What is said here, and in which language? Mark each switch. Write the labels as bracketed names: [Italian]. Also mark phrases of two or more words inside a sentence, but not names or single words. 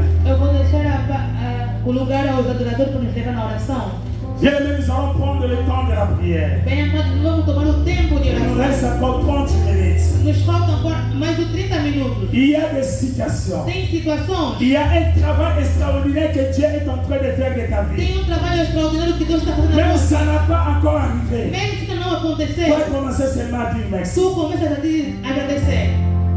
[Portuguese] Eu vou deixar o lugar aos adoradores para nos levar na oração. [French] Bien-aimés, nous allons prendre le temps de la prière. [Portuguese] Bem, amados, vamos tomar o tempo de [French] Il nous reste [Portuguese] oração. [French] encore 30 minutes. [Portuguese] Nos faltam agora mais de 30 minutos. [French] Il y a des situations. [Portuguese] Tem situações, [French] Il y a un travail extraordinaire que Dieu est en train de faire de ta vie. [Portuguese] tem trabalho extraordinário que Deus está fazendo na [French] Même [Portuguese] tua [French] ça n'a pas encore arrivé. [Portuguese] vida. Mesmo se não acontecer, [French] Tu vas commencer seulement à dire merci. [Portuguese] tu começas a te agradecer.